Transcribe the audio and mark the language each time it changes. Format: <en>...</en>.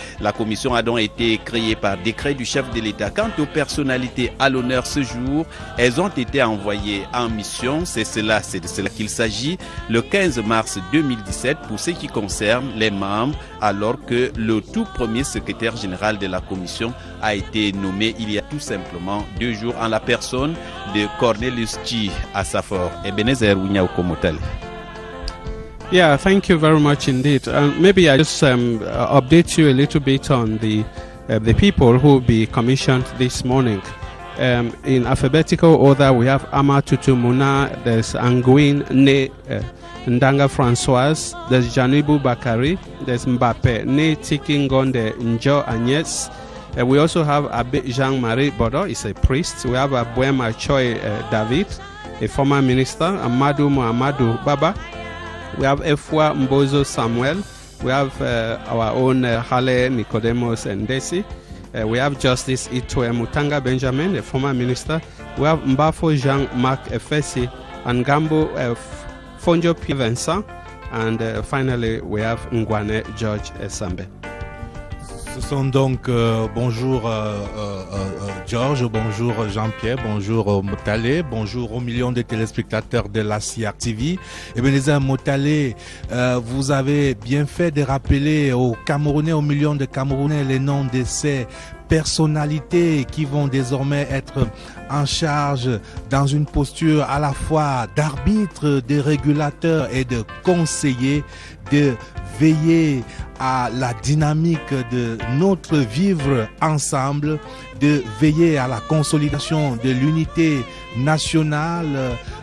<fr>La commission a donc été créée par décret du chef de l'État. Quant aux personnalités à l'honneur ce jour, elles ont été envoyées en mission, c'est de cela qu'il s'agit, le 15 mars 2017 pour ce qui concerne les membres, alors que le tout premier secrétaire général de la commission a été nommé il y a tout simplement 2 jours en la personne de Cornelius Chi Asafor. Ebenezer Winya Motale.</fr> <en>Yeah, thank you very much indeed. Maybe I just update you a little bit on the people who will be commissioned this morning. In alphabetical order, we have Ama Tutu Muna, there's Anguin Ne Ndanga Francoise, there's Janibu Bakari, there's Mbappe Ne Tikingonde Njo Agnes. We also have Abe Jean-Marie Bodo, he's a priest. We have Abuema Choi David, a former minister, Amadou Muhammadu Baba. We have Efwa Mbozo Samuel. We have our own Hale Nicodemus Ndesi. We have Justice Itwe Mutanga Benjamin, a former minister. We have Mbafo Jean-Marc Efesi and Gambo Fonjo P. Vincent. And finally, we have Ngwane George Esambe.</en> <fr>Ce sont donc bonjour Georges, bonjour Jean-Pierre, bonjour Motale, bonjour aux millions de téléspectateurs de la CIAC TV. Ebenezer Motale, vous avez bien fait de rappeler aux Camerounais, aux millions de Camerounais, les noms de ces personnalités qui vont désormais être en charge dans une posture à la fois d'arbitre, de régulateur et de conseiller, de veiller à la dynamique de notre vivre ensemble, de veiller à la consolidation de l'unité nationale</fr>